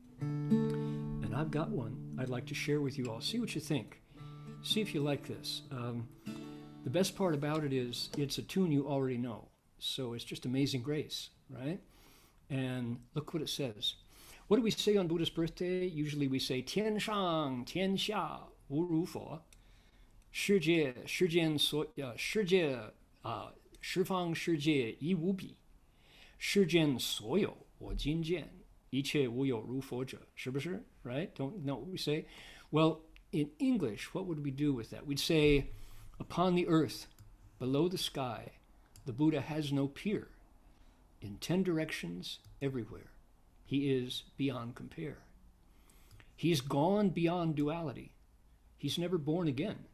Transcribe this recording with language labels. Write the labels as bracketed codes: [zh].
[en] And I've got one I'd like to share with you all. See what you think. See if you like this. The best part about it is it's a tune you already know. So it's just Amazing Grace, right? And look what it says. What do we say on Buddha's birthday? Usually we say [zh] 天上天下无如佛，世间所世界十方世界一无比，世间所有我今见，一切无有如佛者，是不是? Right? Don't know what we say? [en] Well, in English, what would we do with that? We'd say, upon the earth, below the sky, the Buddha has no peer. In 10 directions, everywhere. He is beyond compare. He's gone beyond duality. He's never born again.